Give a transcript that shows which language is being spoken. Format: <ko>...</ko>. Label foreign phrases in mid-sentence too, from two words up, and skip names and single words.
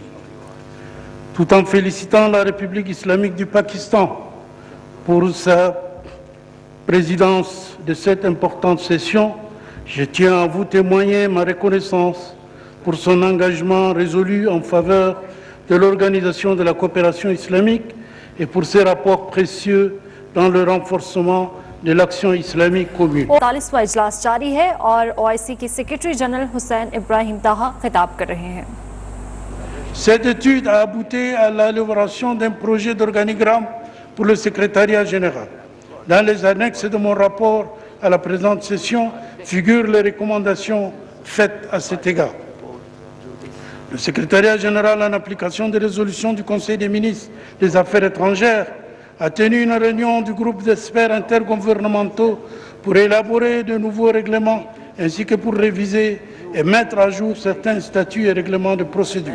<fr>Tout en félicitant la République islamique du Pakistan pour sa présidence de cette importante session, je tiens à vous témoigner ma reconnaissance pour son engagement résolu en faveur de l'Organisation de la coopération islamique et pour ses rapports précieux dans le renforcement de l'action islamique commune.</fr> <ur>۴۵واں اجلاس جاری ہے اور او آئی سی کے سیکرٹری جنرل حسین ابراہیم طہٰ خطاب کر رہے ہیں.</ur> <fr>Cette étude a abouti à l'élaboration d'un projet d'organigramme pour le secrétariat général. Dans les annexes de mon rapport à la présente session figurent les recommandations faites à cet égard. Le secrétariat général, en application des résolutions du Conseil des ministres des Affaires étrangères, a tenu une réunion du groupe d'experts intergouvernementaux pour élaborer de nouveaux règlements ainsi que pour réviser et mettre à jour certains statuts et règlements de procédure.</fr>